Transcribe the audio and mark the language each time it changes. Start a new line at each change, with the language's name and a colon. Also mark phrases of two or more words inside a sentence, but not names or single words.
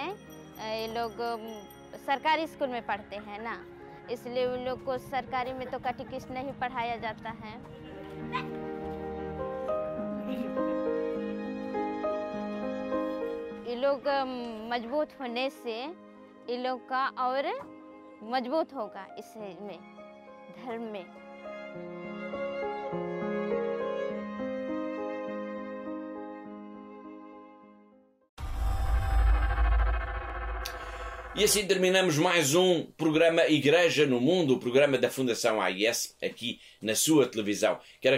Hindi: ये लोग सरकारी स्कूल में पढ़ते हैं ना, इसलिए उन लोग को सरकारी में तो कैटेकिस्ट नहीं पढ़ाया जाता है। ये लोग मजबूत होने से ये लोग का और मजबूत होगा इसमें, धर्म में।
Portuguese: E assim terminamos mais um programa Igreja no Mundo, o programa da Fundação AIS, aqui na sua televisão.